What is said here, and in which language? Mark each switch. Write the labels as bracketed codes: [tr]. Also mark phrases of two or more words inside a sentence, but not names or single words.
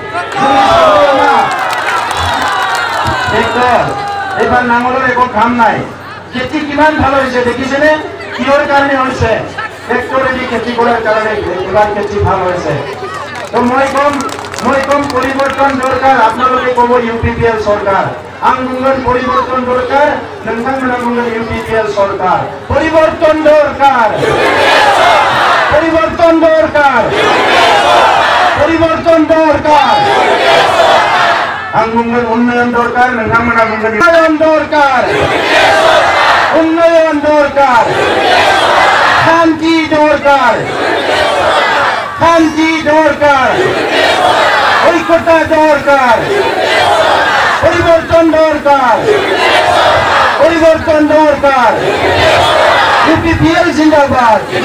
[as] এইবাৰ নাঙলৰ একো কাম নাই খেতি কিমান ভাল হৈছে দেখিছেনে কিহৰ কাৰণে হৈছে ট্ৰেক্টৰেদি খেতি কৰাৰ কাৰণে এইবাৰ খেতি ভাল হৈছে তো মই কম পৰিৱৰ্তন দৰকাৰ আপোনালোকে ক'ব UPPL চৰকাৰ আন্দোলন পরিবর্তন দরকার নংথাংমনা UPPL সরকার পরিবর্তন দরকার পরিবর্তন দরকার পরিবর্তন দরকার আন্দোলন উন্নয়ন দরকার নংথাংমনা উন্নয়ন দরকার উন্নয়ন দরকার শান্তি দরকার শান্তি দরকার ঐক্যতা দরকার পরিবর্তন দরকার পরিবর্তন দরকার UPPL জিন্দাবাদ